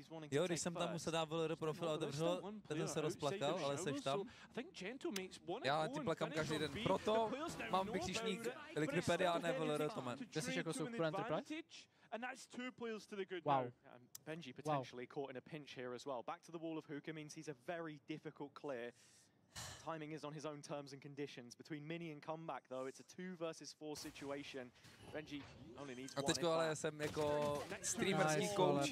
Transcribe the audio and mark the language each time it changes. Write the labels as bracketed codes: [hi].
[cs] Jo, když jsem tam musel dát VLR profil a otevřel, ten se rozplakal, ale seš tam. Já tím plakám každý den, proto mám vyčíšník Liquipedia a ne VLR, to mám. Ty jsi jako Super Enterprise? [en] And that's 2 players to the good wow. now. Benji potentially caught in a pinch here as well. Back to the wall of hookah means he's a very difficult clear. Timing is on his own terms and conditions. Between Minny and comeback though, it's a 2 versus 4 situation. Benji only needs one. [cs] A teďko ale jsem jako streamerský coach.